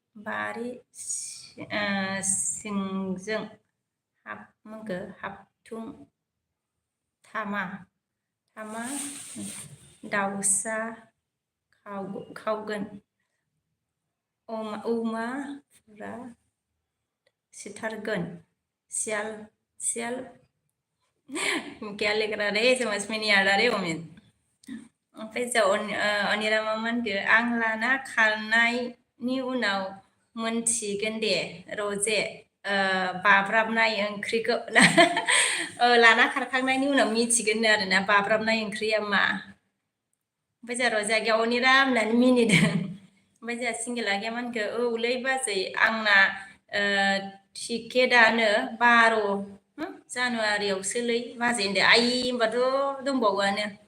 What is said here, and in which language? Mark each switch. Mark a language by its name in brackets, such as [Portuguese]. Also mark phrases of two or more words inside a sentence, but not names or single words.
[Bodo] सिंजों हाबथुम थामा दाउसा खावगोन अमाफोरा सिथारगोन सियाल [Hindi] क्या लिख रहा रे समझ में नहीं आ रहा रे [Bodo] अमित ओमफ्राय जोंहा अनिरा मा होनखो आं लाना खारनायनि उनाव मोनथिगोन दे रजे बाब्राबनाय ओंख्रिखौ लाना खारखांनायनि उनाव मिथिगोन आरोना बाब्राबनाय ओंख्रिया मा ओमफ्राय जोंहा रजाया अनिरा होननानै मिनिदों ओमफ्राय जोंहा सिंगेला मा होनखो औलै बाजै आंना टिकेटआनो 12 जानुवारियावसोलै बाजै होनदो आइ होनबाथ' दंबावोआनो